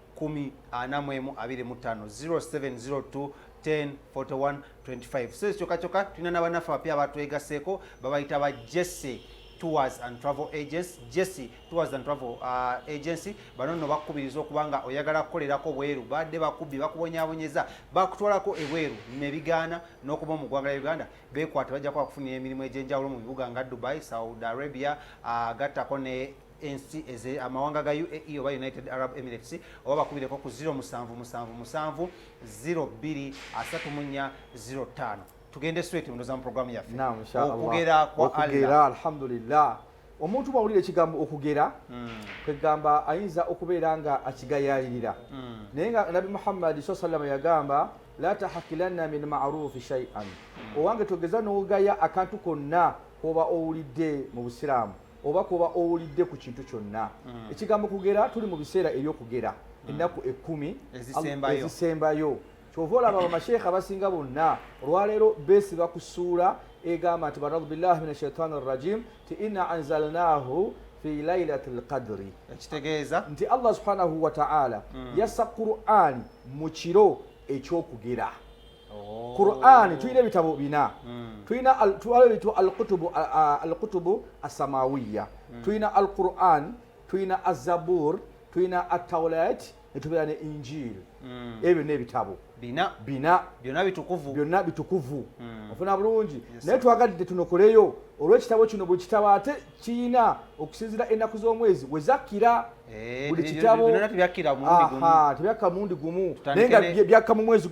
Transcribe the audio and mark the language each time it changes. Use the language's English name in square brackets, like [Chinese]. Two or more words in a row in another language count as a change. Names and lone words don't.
[Ganda] 10 0702 104125 so kyokka tulina n'abannaffe abapya abatwegaseeko babayita ba Jesse Tours and Travel Agents Jesse Tours and Travel Agency bano nno bakubiriza okubanga oyagala kukolerako bweru badde bakubbi bakubonyaabonyeza bakutwalako ebweru nebigaana n'okuba mu ggwanga lya Uganda beekwata bajja kubakufunira emirimu egy'enjawulo mu bibuga nga Dubai, Saudi Arabia gattako ne ensi eze amawanga ga UAE oba United Arab Emirates oba bakubireko ku 0777 023405 tugende straight ndoza mu programu yaffe [Arabic] نعم إن شاء الله [Ganda] okugera alhamdulillah omuntu bwawulira ekigambo okugera kwegamba ayinza okubeera nga akigayaalirira naye nga nabi muhammadi sallam yagamba [Arabic] لا تحقرن من المعروف شيئا [Ganda] owange togeza n'ogaya akantu konna koba owulidde mu busiraamu oba koba owulidde ku kintu kyonna ekigambo kugera tuli mu biseera ebyokugera ennaku 10 ezisembayo kyova olaba bamasheekha abasinga bonna olwaleero beesiba ku ssuula egamba nti [Arabic] أعوذ بالله من الشيطان الرجيم [Ganda] ti [Arabic] إنا أنزلناه في ليلة القدر [Ganda] ekitegeeza nti Allah [Arabic] سبحانه وتعالى [Ganda] yassa Qur'an mu kiro ekyokugera Qur'an tuyina ebitabo bina tuyina [Arabic] الكتب السماوية [Ganda] tuyina al-Qur'an tuyina az-zabur tuyina at-tawrat netubera ne injil ebyo n'ebitabo bina byonna bitukuvu ofuna bulungi naye twagadde tunokoleyo olw'ekitabo kino bwe kitabo ate kiyina okusinzira ennaku z'omwezi we zakkira buli kitabo tebyakka mulundi gumu naye nga byakka mu mwezi